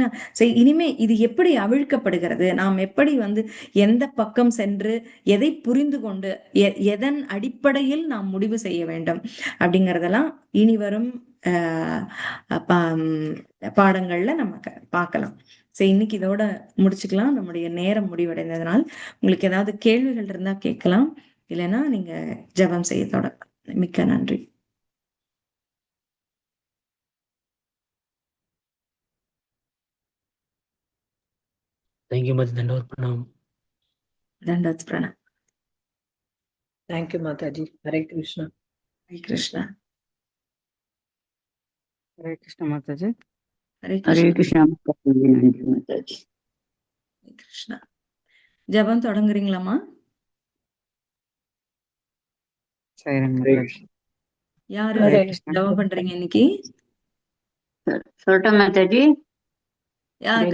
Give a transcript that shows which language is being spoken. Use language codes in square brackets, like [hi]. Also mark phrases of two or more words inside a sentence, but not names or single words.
[ta] சரி, இனிமே இது எப்படி அவிழ்க்கப்படுகிறது, நாம் எப்படி வந்து எந்த பக்கம் சென்று எதை புரிந்து கொண்டு எதன் அடிப்படையில் நாம் முடிவு செய்ய வேண்டும் அப்படிங்கறதெல்லாம் இனி வரும் பாடங்கள்ல நம்ம பார்க்கலாம். சரி, இன்னைக்கு இதோட முடிச்சுக்கலாம். நம்முடைய நேரம் முடிவடைந்ததுனால் உங்களுக்கு ஏதாவது கேள்விகள் இருந்தா கேட்கலாம், இல்லைன்னா நீங்க ஜெபம் செய்ய தொடங்கலாம். மிக்க நன்றி. [en] Thank you [kn] ಮತ್ತೆ ದಂಡವತ್ ಪ್ರಣಾಮ್. ದಂಡೋತ್ ಪ್ರಣಾಮ್. [en] Thank you, Mataji. Hare Krishna. [kn] ಹರೇ ಕೃಷ್ಣ. ಹರೇ ಕೃಷ್ಣ ಮಾತಾಜಿ. ಹರೇ [ta] ஹரே [kn] ಕೃಷ್ಣ. [ta] கிருஷ்ணா நன்றி மாதாஜி. ஹரே கிருஷ்ணா. ஜெபம் தொடங்குறீங்களாம்மா? சைரன் மாதாஜி. யாரு ஹரே கிருஷ்ணா. ஜெபம் பண்றீங்க இன்னைக்கு? சொல்லட்டா மாதாஜி? ஹரே